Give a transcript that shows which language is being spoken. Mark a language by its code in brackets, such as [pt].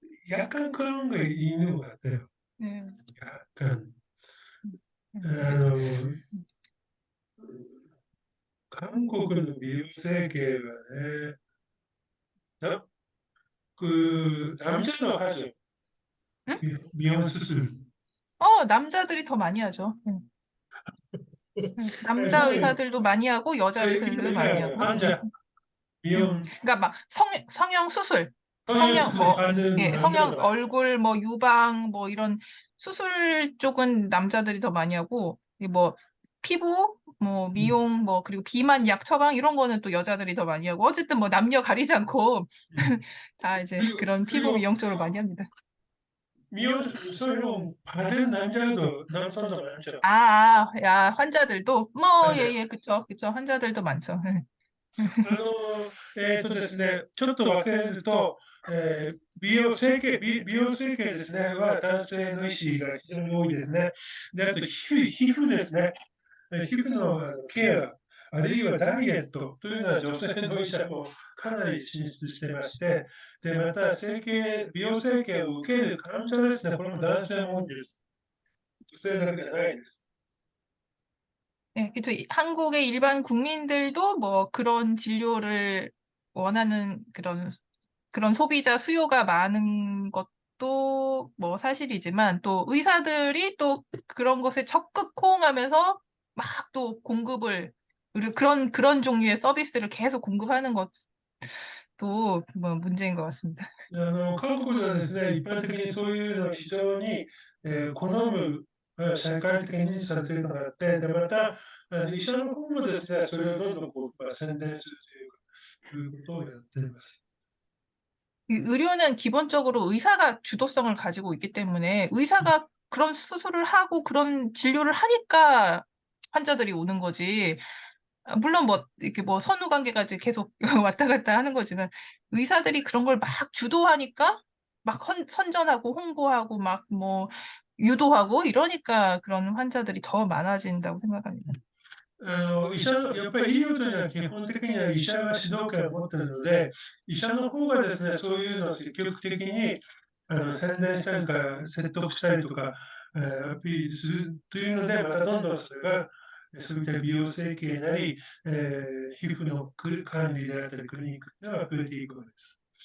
[ja] やっぱり [ko] 약간 그런 게 있는 것 같아요. 네. 약간. 아 음. [ja] の韓国の美容整形はね、な [ko] 남자 도 하죠. 응? 미용 수술. 남자들이 더 많이 하죠. 아니 남자 근데 의사들도 많이 하고 여자 의사들도 많이 하고. 환자 미용 그러니까 막 성형 수술, 성형 성형 수술 뭐 받는 예, 성형 남자도 많아요. 얼굴 뭐 유방 뭐 이런 수술 쪽은 남자들이 더 많이 하고 뭐 피부 뭐 음, 미용 뭐 그리고 비만 약 처방 이런 거는 또 여자들이 더 많이 하고 어쨌든 뭐 남녀 가리지 않고 음. 다 이제 그리고 그런 피부 그리고 미용 쪽으로 많이 합니다. 미용 성형 받은 남자도 남성도 많죠. 야, 환자들도 뭐 환자. 예예 그쵸 그쵸 환자들도 많죠. [ja] ですね、ちょっと分けると、美容整形ですね、は男性の医師が非常に多いですね。で、あと皮膚ですね。皮膚のケア、あるいはダイエットというのは女性の医者もかなり進出してまして、で、また美容整形を受ける患者ですね、これも男性も多いんです。女性だけじゃないです。 [ko] 네, 그쵸. 한국의 일반 국민들도 뭐 그런 진료를 원하는 그런 소비자 수요가 많은 것도 뭐 사실이지만 또 의사들이 또 그런 것에 적극 호응하면서 막 또 공급을 그런 종류의 서비스를 계속 공급하는 것도 뭐 문제인 것 같습니다. [ja] 韓国ではですね、一般的にそういうのを非常に、好む、社会的に認知されているのがあって、で、また、医者の方もですね、それをどんどん宣伝するということをやっています。 [ko] 이 의료는 기본적으로 의사가 주도성을 가지고 있기 때문에 의사가 그런 수술을 하고 그런 진료를 하니까 환자들이 오는 거지. 물론 뭐 이렇게 뭐 선후 관계가 이제 계속 왔다 갔다 하는 거지만 의사들이 그런 걸 막 주도하니까 막 선전하고 홍보하고 막 뭐 유도하고 이러니까 그런 환자들이 더 많아진다고 생각합니다. [ja] やっぱり医療というのは基本的には医者が主導権を持っているので、医者の方がですね、そういうのを積極的に宣伝したりとか、説得したりとか、アピールするというので、またどんどんそれが、そういった美容整形なり、皮膚の管理であったり、クリニックでは増えていくわけです。